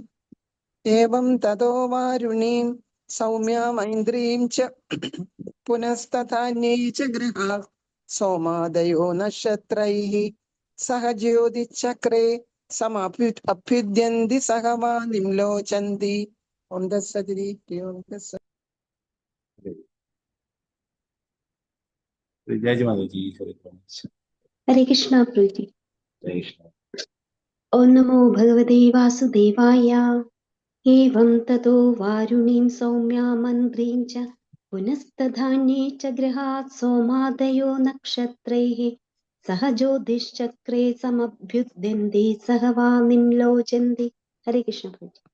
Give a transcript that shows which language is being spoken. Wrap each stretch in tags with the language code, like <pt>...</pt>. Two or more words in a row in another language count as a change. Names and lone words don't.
<sa>ഏവം തതോ വാരുണീം സൗമ്യമൈന്ദ്രീം ച പുനസ്തഥാന്യൈ ച ഗൃഹാ സോമാദയോ നക്ഷത്രൈഃ സഹ ജ്യോതിശ്ചക്രേ സമഭ്യുദ്യന്തി സഹ വാ നിംലോചന്തി. ഓം തത്സത്. ഓം തത്സത്.</sa> <hi>विजय माताजी। हरे कृष्णा प्रभु जी। जय कृष्ण।</hi> <sa>ओम नमो भगवते वासुदेवाय। एवं ततो वारुणीं सौम्यां मन्त्रीं च पुनस्तधान्ये च गृहात् सोमादयो नक्षत्रैः सह ज्योतिश्चक्रे समभ्युद्यन्ति सह वामिं लोचन्ति।</sa> <hi>हरे कृष्ण प्रभु जी।</hi>